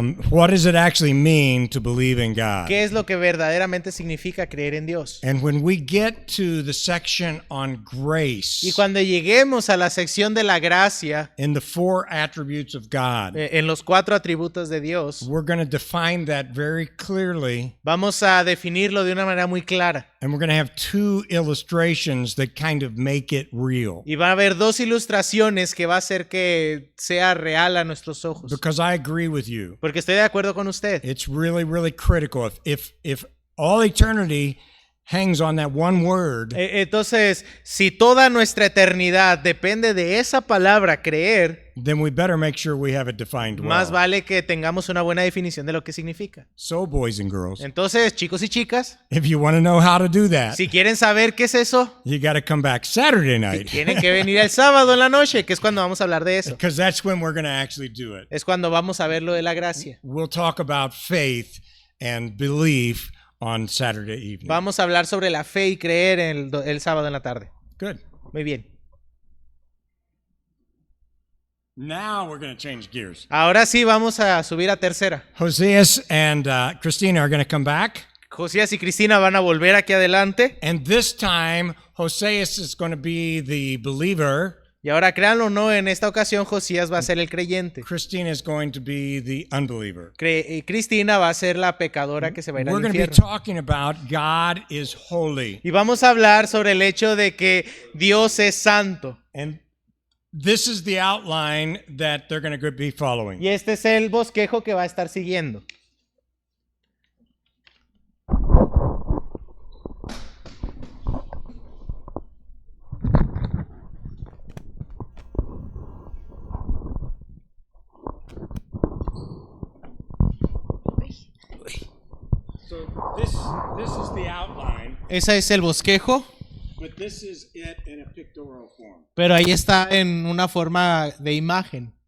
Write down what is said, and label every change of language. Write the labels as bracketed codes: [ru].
[en] What does it actually mean to believe in God? [es] ¿Qué es lo que verdaderamente significa creer en Dios? [en] And when we get to the section on grace, [es] Y cuando lleguemos a la sección de la gracia, [en] in the 4 attributes of God, [es] en los 4 atributos de Dios, [en] we're going to define that very clearly, [es] vamos a definirlo de una manera muy clara. [en] and we're going to have 2 illustrations that kind of make it real. [es] Y va a haber 2 ilustraciones que va a hacer que sea real a nuestros ojos. [en] Because I agree with you. [es] Porque estoy de acuerdo con usted. [en] It's really, really critical. If all eternity hangs on that one word, [es] Entonces, si toda nuestra eternidad depende de esa palabra creer, [en] then we better make sure we have it defined [es] más [en] well. [es] vale que tengamos una buena definición de lo que significa. [en] So, boys and girls, [es] Entonces, chicos y chicas, [en] if you want to know how to do that, [es] si quieren saber qué es eso, [en] you got to come back Saturday night, [es] tienen que venir el sábado en la noche, que es cuando vamos a hablar de eso. [en] because that's when we're going to actually do it. [es] Es cuando vamos a ver lo de la gracia. [en] We'll talk about faith and belief on Saturday evening. [es] Vamos a hablar sobre la fe y creer el sábado en la tarde. [en] Good. [es] Muy bien. [en] Now we're going to change gears. [es] Ahora sí vamos a subir a tercera. [en] Hoseas and Christina are going to come back. [es] Josías y Cristina van a volver aquí adelante. [en] And this time, Hoseas is going to be the believer. [es] Y ahora, créanlo o no, en esta ocasión Josías va a ser el creyente. [en] Christina is going to be the unbeliever. [es] Y Cristina va a ser la pecadora que se va a ir [en] We're [es] al [en] going to be [es] infierno. [en] talking about God is holy. [es] Y vamos a hablar sobre el hecho de que Dios es santo. [en] And this is the outline that they're going to be following. [es] Y este es el bosquejo que va a estar siguiendo. [en] So this is the outline, [es] Ese es el bosquejo, [en] but this is it in a pictorial form. [es] pero ahí está en una forma de imagen.